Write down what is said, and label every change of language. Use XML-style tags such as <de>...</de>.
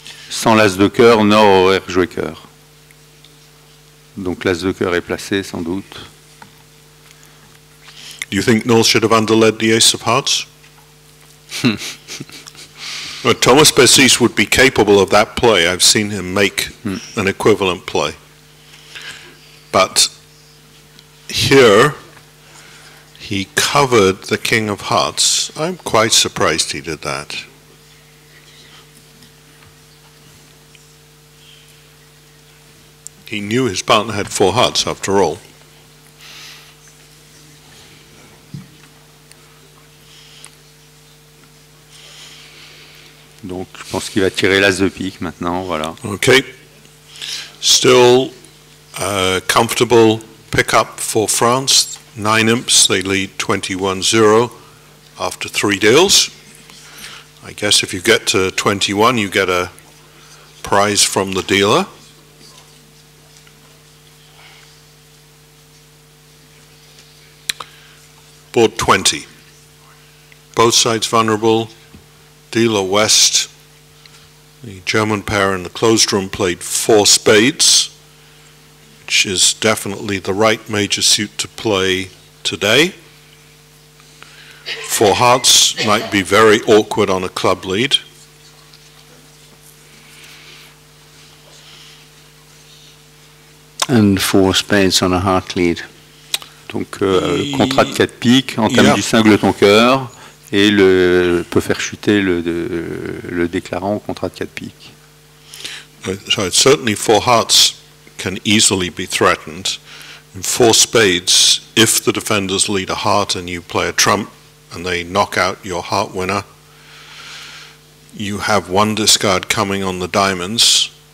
<fr>Sans l'as de cœur, Nord aurait rejoué cœur. Donc l'as de cœur est placé sans doute.</fr> <en>Do you think North should have underled the ace of hearts? Well, Thomas Bessis would be capable of that play. I've seen him make an equivalent play. But here, he covered the King of Hearts. I'm quite surprised he did that. He knew his partner had 4 hearts after all.</en> <fr>Donc je pense qu'il va tirer l'as de pique maintenant, voilà.</fr> <en>Okay. Still comfortable pick-up for France. 9 imps, they lead 21-0 after 3 deals. I guess if you get to 21, you get a prize from the dealer. Board 20. Both sides vulnerable. Dealer West. The German pair in the closed room played 4 spades, which is definitely the right major suit to play today. 4 hearts might be very awkward on a club lead. And 4 spades on a heart lead.</en> <fr>Donc contrat de 4 piques, entame du cingle ton cœur et peut faire chuter le déclarant au contrat de 4 piques.</fr> <en>So certainly 4 hearts can easily be threatened. In 4 spades, if the defenders lead a heart and you play a trump and they knock out your heart winner, you have 1 discard coming on the diamonds.</en>